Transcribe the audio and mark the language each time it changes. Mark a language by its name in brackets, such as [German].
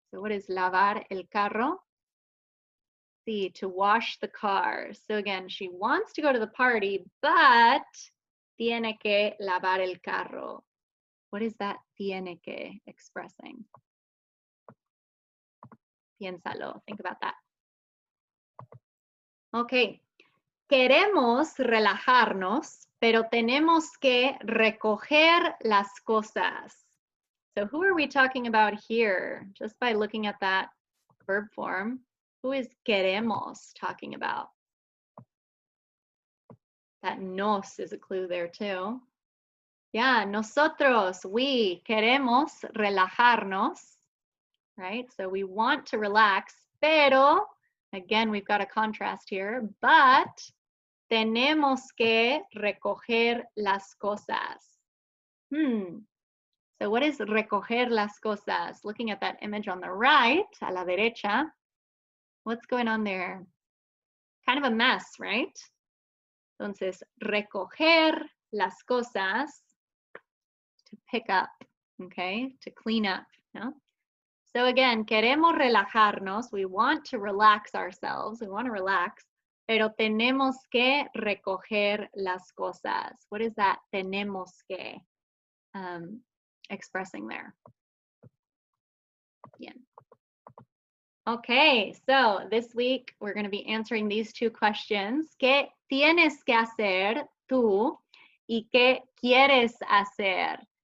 [English] So what is [Spanish] lavar el carro? Sí, [English] to wash the car. So again, she wants to go to the party, but [Spanish] tiene que lavar el carro. [English] What is that [Spanish] tiene que [English] expressing? [Spanish] Piénsalo, [English] think about that. [Spanish] Okay, queremos relajarnos, pero tenemos que recoger las cosas. [English] So who are we talking about here? Just by looking at that verb form, who is queremos talking about? That nos is a clue there too. Yeah, nosotros, we [Spanish] queremos relajarnos, [English] right? So we want to relax, pero, again, we've got a contrast here, but [Spanish] tenemos que recoger las cosas. [English] So what is [Spanish] recoger las cosas? [English] Looking at that image on the right, [Spanish] a la derecha, [English] what's going on there? Kind of a mess, right? [Spanish] Entonces, recoger las cosas, [English] to pick up, okay? To clean up, no? So again, [Spanish] queremos relajarnos. [English] We want to relax ourselves. We want to relax. [Spanish] Pero tenemos que recoger las cosas. [English] What is that [Spanish] tenemos que [English] expressing there? [Spanish] Bien. [English] Okay, so this week we're going to be answering these two questions. [Spanish] ¿Qué tienes que hacer tú y qué quieres hacer?